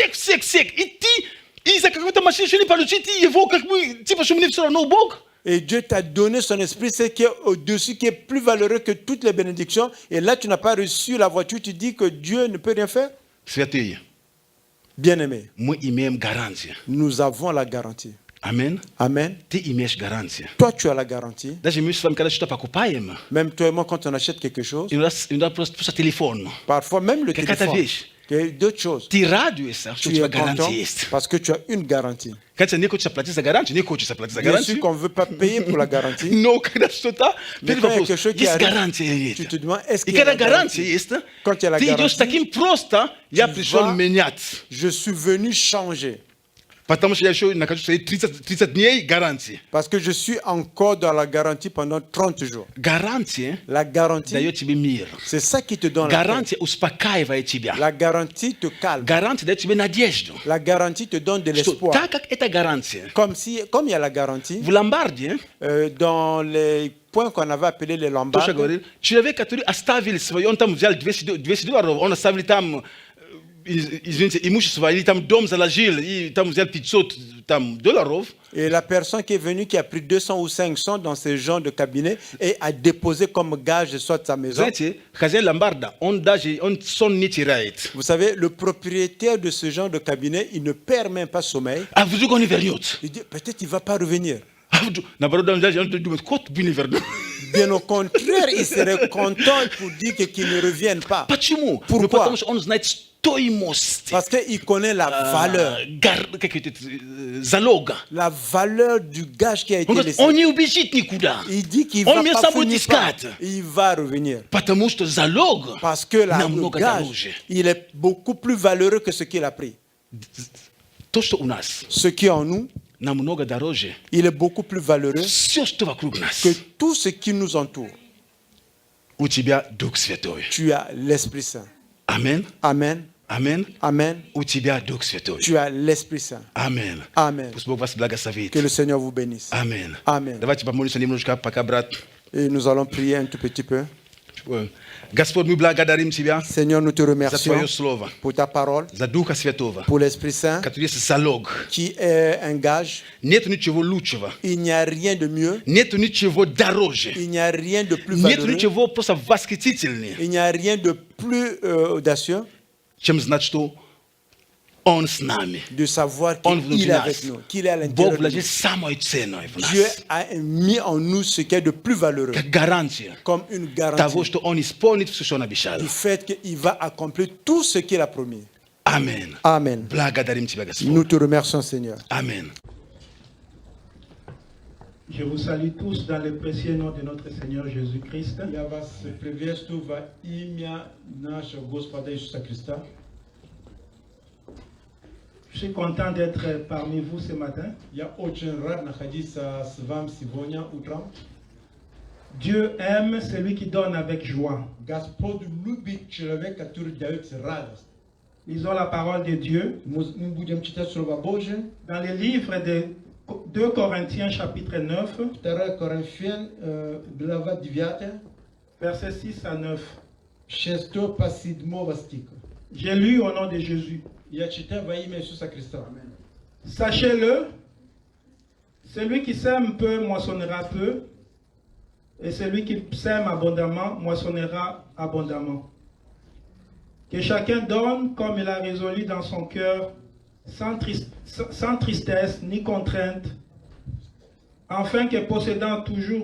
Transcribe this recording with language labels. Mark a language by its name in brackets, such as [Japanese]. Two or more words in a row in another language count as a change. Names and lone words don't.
[French] Et Dieu t'a donné son esprit, c'est qui est au-dessus, qui est plus valeureux que toutes les bénédictions. Et là, tu n'as pas reçu la voiture, tu dis que Dieu ne peut rien faire. Bien-aimé, nous avons la garantie. Amen. Amen. [Russian] Ты имеешь гарантию. [French] Toi, tu as la garantie. [Russian] Даже мы с вами, когда что-то покупаем, [French] Même toi et moi, quand on achète quelque chose, il nous donne [Russian] просто телефон. [French] parfois même le [Russian] Какая-то [French] téléphone, [Russian] вещь. [French] d'autres choses. [Russian] Ты радуешься, что у [French] Tu [Russian] тебя [French] es content [Russian] гарантия есть. [French] parce que tu as une garantie. [Russian] Конечно, не хочется платить за гарантию, не хочется платить за [French] Bien sûr [Russian] гарантию. [French] qu'on ne veut pas payer pour la garantie. [Russian] Но когда что-то, [French] Mais [Russian] первый [French] quand il y a [Russian] вопрос, [French] quelque chose qui [Russian] есть [French] arrive, [Russian] гарантия или [French] tu [Russian] нет? [French] te demandes, est-ce [Russian] И [French] qu'il y a [Russian] когда [French] la [Russian] гарантия [French] garantie? [Russian] есть, [French] Quand il y a la [Russian] ты идешь [French] garantie, [Russian] таким просто, я [French] tu [Russian] пришел [French] vas- [Russian] менять. [French] Je suis venu changer. [Russian] Потому что я еще нахожусь 30 дней гарантии. [French] Parce que je suis encore dans la garantie pendant 30 jours. [Russian] Гарантия [French] La garantie, [Russian] дает тебе мир. [French] c'est ça qui te donne la paix. [Russian] Гарантия успокаивает тебя. [French] La garantie te calme. [Russian] Гарантия дает тебе надежду. [French] La garantie te donne de [Russian] Что [French] l'espoir. [Russian] так как это гарантия, [French] Comme il y a la garantie, [Russian] в ломбарде, [French] dans les points qu'on avait appelés les [Russian] то, что [French] lombards, [Russian] говорил, человек, который оставил свое, он там взял $200, он оставил там, извините, имущество, или там дом заложил, и там взял $500. [French] et la personne qui est venue, qui a pris 200 ou 500 dans ce genre de cabinet et a déposé comme gage soit sa maison. [Russian] Знаете, хозяин ломбарда, он сон не теряет. [French] Vous savez, le propriétaire de ce genre de cabinet, il ne perd même pas sommeil. [Russian] А вдруг он не вернется? [French] Il dit, peut-être il ne va pas revenir. [Russian] Наоборот, он думает, кот бы не вернулся. [French] Bien au contraire, il serait content pour dire qu'il ne revienne pas. [Russian] Почему? [French] Pourquoi? [Russian] Ну, потому что он знает стоимость. [French] Parce qu'il connaît la valeur. [Russian] Залога. [French] La valeur du gage qui a été [Russian] Он говорит, [French] laissé. [Russian] он не убежит никуда. [French] Il dit qu'il [Russian] Он [French] va [Russian] меня [French] pas [Russian] сам будет [French] finir par. [Russian] искать. [French] Il va revenir. [Russian] Потому что залог [French] Parce que le [Russian] намного [French] gage, [Russian] дороже. [French] il est beaucoup plus valeureux que ce qu'il a pris. [Russian] То, что у нас, [French] Ce qui est en nous, [Russian] намного дороже. [French] il est beaucoup plus valeureux [Russian] Все, что вокруг нас. [French] que tout ce qui nous entoure. [Russian] У тебя Дух Святой. [French] Tu as l'Esprit Saint. [Russian] Амен. [French] Amen. [Russian] Амен. [French] Amen. [Russian] У тебя Дух Святой. [French] Tu as l'Esprit Saint. [Russian] Амен. [French] Amen. [Russian] Пусть Бог вас благословит. [French] Que le Seigneur vous bénisse. [Russian] Амен. [French] Amen. [Russian] Давайте помолимся немножко, пока, брат. [French] Et nous allons prier un tout petit peu. [Russian] Господь, мы благодарим Тебя [French] Seigneur, nous te [Russian] за [French] remercions [Russian] Твое Слово, [French] pour ta parole, [Russian] за Духа Святого, [French] pour l'Esprit Saint, [Russian] который есть залог. [French] qui est un gage. [Russian] Нет ничего лучшего. [French] Il n'y a rien de mieux. [Russian] Нет ничего дороже. [French] Il n'y a rien de plus [Russian] Нет [French] valeureux. [Russian] ничего просто восхитительнее, [French] Il n'y a rien de plus audacieux [Russian] чем знать, что Он с нами. [French] de savoir [Russian] Он [French] qu'il [Russian] внутри [French] est [Russian] нас. [French] avec nous, qu'il est à [Russian] Бог [French] l'intérieur de [Russian] вложил [French] nous. [Russian] самое ценное в [French] Dieu [Russian] нас. [French] a mis en nous ce qui est de plus valeureux, [Russian] Как гарантия [French] comme une [Russian] того, [French] garantie [Russian] что Он исполнит все, что Он обещал. [French] du fait qu'il va accomplir tout ce qu'il a promis. [Russian] Амин. [French] Amen. [Russian] Благодарим Тебя, Господь. [French] Nous te remercions, Seigneur. [Russian] Амин. [French] Je vous salue tous dans le précieux nom de notre Seigneur Jésus-Christ. [Russian] Я вас приветствую во имя нашего Господа Иисуса Христа. [French] Je suis content d'être parmi vous ce matin. [Russian] Я очень рад находиться с вами сегодня утром. [French] Dieu aime celui qui donne avec joie. [Russian] Господь любит человека, который дает радость. [French] Lisons la parole de Dieu [Russian] Мы будем читать Слово Божие. [French] dans le livre de 2 Corinthiens chapitre 9, [Russian] 2 Коринфян, глава 9, [French] versets 6 à 9. [Russian] 6 по 7 стих. [French] J'ai lu au nom de Jésus. [Russian] Я читаю во имя Иисуса Христа. [French] Sachez-le, celui qui sème peu moissonnera peu, et celui qui sème abondamment moissonnera abondamment. Que chacun donne comme il a résolu dans son cœur, sans tristesse ni contrainte, afin que possédant toujours...